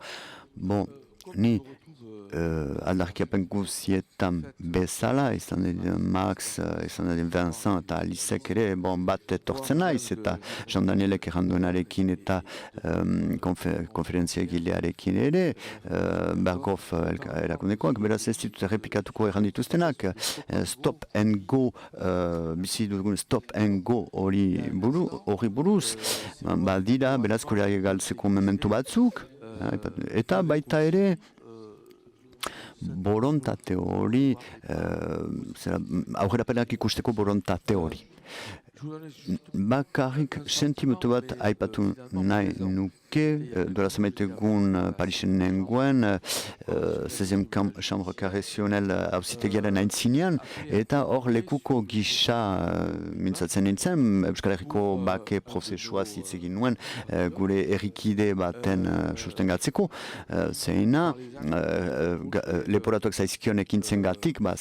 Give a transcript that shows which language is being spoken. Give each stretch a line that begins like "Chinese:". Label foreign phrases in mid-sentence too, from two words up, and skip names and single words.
Basque: Bon, ni aldarkiapen guzietan bezala, izan den Max, izan den Vincent eta Alicek ere, bon, bat etortzen naiz, eta Jean Danielek erranduenarekin eta konferentzia egilearekin ere, Berghoff erakundekoak, beraz ez ditut errepikatuko errandituztenak,
English: stop and go,
Basque: bizi dugun
English: stop and go
Basque: hori buruz, dira, beraz koreak galtzeko mementu batzuk, eta baita ere, borontate hori, aurrerapenak ikusteko borontate hori. Bakarrik sentimentu bat aipatu nahi nuke, dola zamaitegun Parisen nengoen,
French: 16e chambre carretionnel
Basque: hauzitegiaren aintzinean, eta hor lekuko gisa mintzatzen nintzen, Euskal Herriko bake prozesua zitzegin nuen, gure errikide baten sustengatzeko, zeina, leporatuak zaizkion ekintzen gatik,